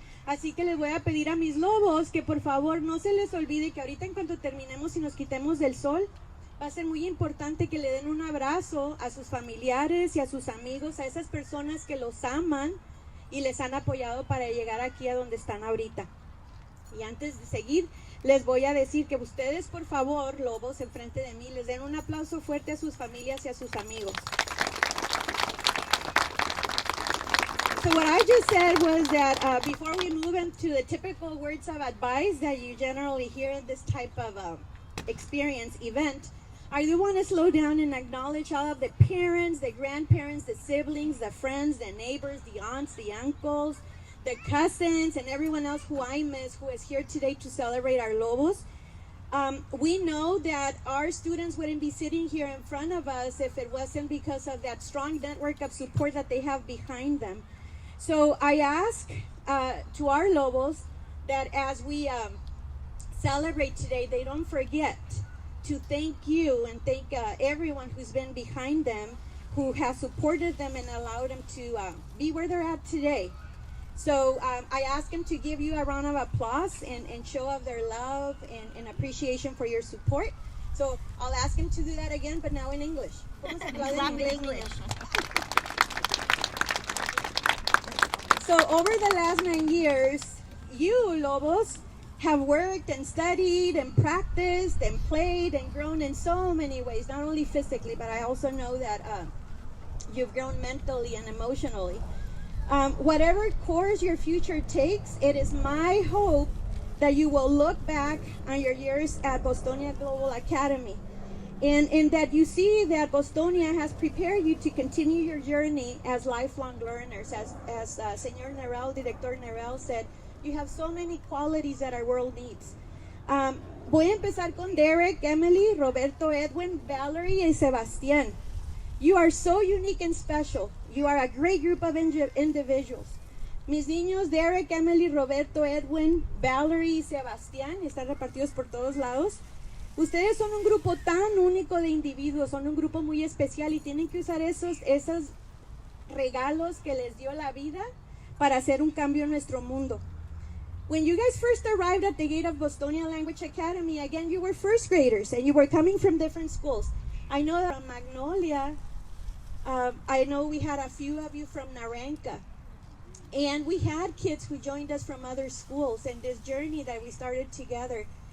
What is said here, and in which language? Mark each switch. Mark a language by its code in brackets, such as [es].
[es] Así que les voy a pedir a mis lobos que por favor no se les olvide que ahorita en cuanto terminemos y nos quitemos del sol, va a ser muy importante que le den un abrazo a sus familiares y a sus amigos, a esas personas que los aman y les han apoyado para llegar aquí a donde están ahorita. Y antes de seguir, les voy a decir que ustedes, por favor, lobos, enfrente de mí, les den un aplauso fuerte a sus familias y a sus amigos. [en] So what I just said was that before we move into the typical words of advice that you generally hear in this type of experience event, I do want to slow down and acknowledge all of the parents, the grandparents, the siblings, the friends, the neighbors, the aunts, the uncles, the cousins, and everyone else who I miss who is here today to celebrate our Lobos. We know that our students wouldn't be sitting here in front of us if it wasn't because of that strong network of support that they have behind them. So I ask to our Lobos that as we celebrate today, they don't forget to thank you and thank everyone who's been behind them, who has supported them and allowed them to be where they're at today. So I ask them to give you a round of applause and show of their love and appreciation for your support. So I'll ask them to do that again, but now in English. [es] Vamos a hablar en inglés, niños. [en] So over the last 9 years, you, Lobos, have worked and studied and practiced and played and grown in so many ways, not only physically, but I also know that you've grown mentally and emotionally. Whatever course your future takes, it is my hope that you will look back on your years at Bostonia Global Academy and that you see that Bostonia has prepared you to continue your journey as lifelong learners. As Señor Nerel, Director Nerel said, you have so many qualities that our world needs. [es] Voy a empezar con Derek, Emily, Roberto, Edwin, Valerie, and Sebastián. [en] You are so unique and special. You are a great group of individuals. [es] Mis niños, Derek, Emily, Roberto, Edwin, Valerie y Sebastián, están repartidos por todos lados. Ustedes son un grupo tan único de individuos, son un grupo muy especial y tienen que usar esos regalos que les dio la vida para hacer un cambio en nuestro mundo. [en] When you guys first arrived at the gate of Bostonia Language Academy, again, you were first graders and you were coming from different schools. I know that from Magnolia, I know we had a few of you from Naranka. And we had kids who joined us from other schools in this journey that we started together.